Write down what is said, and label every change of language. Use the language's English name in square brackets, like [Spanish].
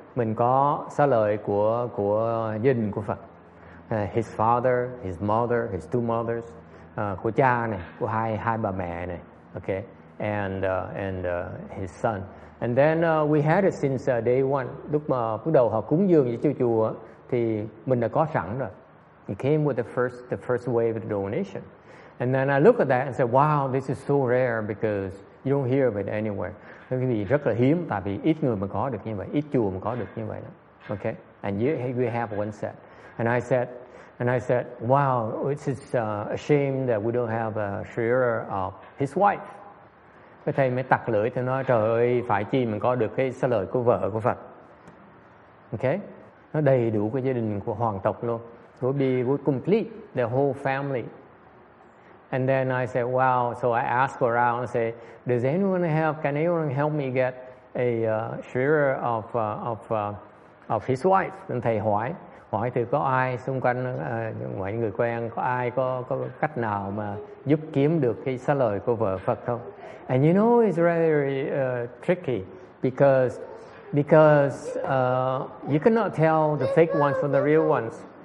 [Vietnamese] Mình có xá lợi của gia đình của Phật. [English] His father, his mother, his two mothers, [Vietnamese] của cha này, của hai bà mẹ này. [English] Okay, and his son. And then we had it since day one. [Vietnamese] Lúc mà bắt đầu họ cúng dường cho chùa thì mình đã có sẵn rồi. [English] It came with the first wave of the donation. And then I look at that and say, wow, this is so rare because you don't hear of it anywhere. [Vietnamese] Cái gì rất là hiếm, tại vì ít người mà có được như vậy, ít chùa mà có được như vậy đó. [English] Okay, and we have one set. And I said, wow, it is a shame that we don't have a share of his wife. [Vietnamese] Cái thầy mới tặc lưỡi, thầy nói, trời ơi, phải chi mình có được cái xá lợi của vợ của Phật. Okay, nó đầy đủ cái gia đình của hoàng tộc luôn. [English] Would complete the whole family. And then I said, wow. So I asked around and say, can anyone help me get a share of his wife? [Vietnamese] Nên thầy hỏi thì có ai xung quanh mọi người quen, có ai có cách nào mà giúp kiếm được cái xá lợi của vợ Phật không? [English] And you know, it's very tricky because you cannot tell the fake ones from the real ones.